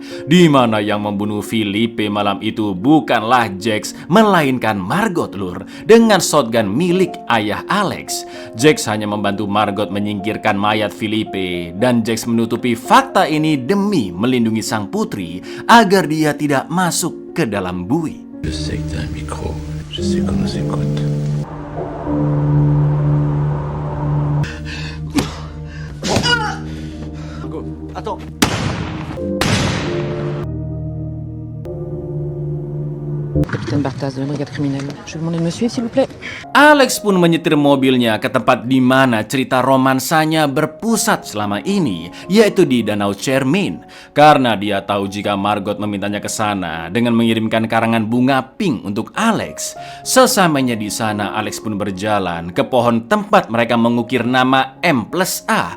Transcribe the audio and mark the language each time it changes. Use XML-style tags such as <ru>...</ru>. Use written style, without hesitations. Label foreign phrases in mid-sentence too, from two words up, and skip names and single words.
<id>Di mana yang membunuh Felipe malam itu bukanlah Jax, melainkan Margot lur, dengan shotgun milik ayah Alex. Jax hanya membantu Margot menyingkirkan mayat Felipe dan Jax menutupi fakta ini demi melindungi sang putri agar dia tidak masuk ke dalam bui.</id> <fr>Je sais que t'as un micro, je sais qu'on nous écoute. Attends. Capitaine Bartas de la brigade criminelle. Je vais vous demander de me suivre, s'il vous plaît.</fr> <id>Alex pun menyetir mobilnya ke tempat di mana cerita romansanya berpusat selama ini, yaitu di Danau Cermin. Karena dia tahu jika Margot memintanya ke sana dengan mengirimkan karangan bunga pink untuk Alex. Sesamanya di sana, Alex pun berjalan ke pohon tempat mereka mengukir nama M+A.</id>